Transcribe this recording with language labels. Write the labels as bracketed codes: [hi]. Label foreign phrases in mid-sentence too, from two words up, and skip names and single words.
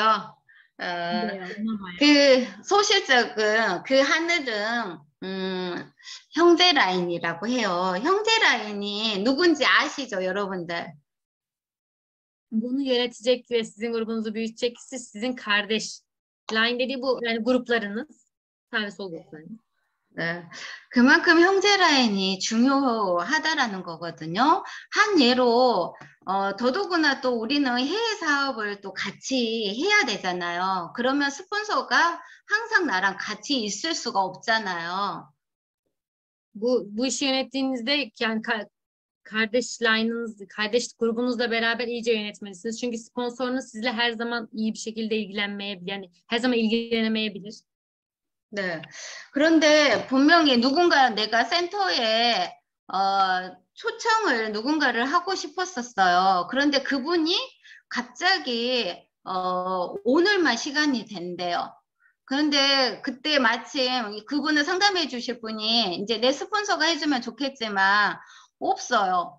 [ko] 네, 없나봐요. 그 소실적은 그 하늘은 형제 라인이라고 해요. 형제 라인이 누군지 아시죠, 여러분들? [tr] Bunu yönetecek ve sizin grubunuzu büyütecek kişi sizin kardeş. Line dediği bu yani gruplarınız. Sağ ve sol gruplarınız. [ko] 네, 그만큼 형제 라인이 중요하다라는 거거든요. 한 예로 더더구나 또 우리는 해외 사업을 또 같이 해야 되잖아요. 그러면 스폰서가 항상 나랑 같이 있을 수가 없잖아요. [tr] Bu işi yönettiğinizde yani kardeş line'ınız, kardeş grubunuzla beraber iyice yönetmelisiniz. Çünkü sponsorunuz sizle her zaman iyi bir şekilde ilgilenmeyebilir. Yani her zaman ilgilenemeyebilir. [ko] 네. 그런데 분명히 누군가 내가 센터에 초청을 누군가를 하고 싶었었어요. 그런데 그분이 갑자기 오늘만 시간이 된대요. 그런데 그때 마침 그분을 상담해 주실 분이 이제 내 스폰서가 해주면 좋겠지만 없어요.